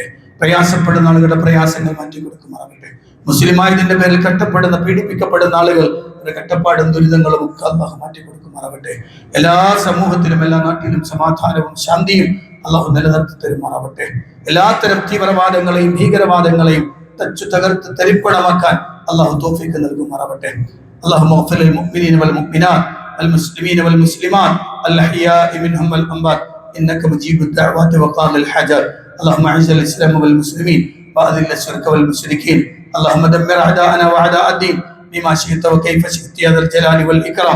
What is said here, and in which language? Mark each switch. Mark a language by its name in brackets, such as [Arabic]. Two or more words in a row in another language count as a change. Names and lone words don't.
[Malayalam] പ്രയാസപ്പെടുന്ന ആളുകളുടെ പ്രയാസങ്ങൾ മാറ്റി കൊടുക്കുമാറാവട്ടെ. മുസ്ലിമായതിന്റെ പേരിൽ കഷ്ടപ്പെടുന്ന പീഡിപ്പിക്കപ്പെടുന്ന ആളുകൾ കഷ്ടപ്പാടും ദുരിതങ്ങളും ഒക്കെ അള്ളാഹു മാറ്റി കൊടുക്കുമാറാവട്ടെ. എല്ലാ സമൂഹത്തിലും എല്ലാ നാട്ടിലും സമാധാനവും ശാന്തിയും അള്ളാഹു നിലനിർത്തി തരുമാറാവട്ടെ. എല്ലാത്തരം തീവ്രവാദങ്ങളെയും ഭീകരവാദങ്ങളെയും തകർത്ത് തരിപ്പണമാക്കാൻ അള്ളാഹു തൗഫീഖ് നൽകുമാറാവട്ടെ. [Arabic] اللهم اغفر للمؤمنين والمؤمنات والمسلمين والمسلمات الأحياء منهم والأموات إنك مجيب الدعوات وقاضي الحاجات. اللهم أعز الإسلام والمسلمين وأذل الشرك والمشركين. اللهم دمر أعداءنا وأعداء الدين بما شئت وكيف شئت يا ذا الجلال والإكرام.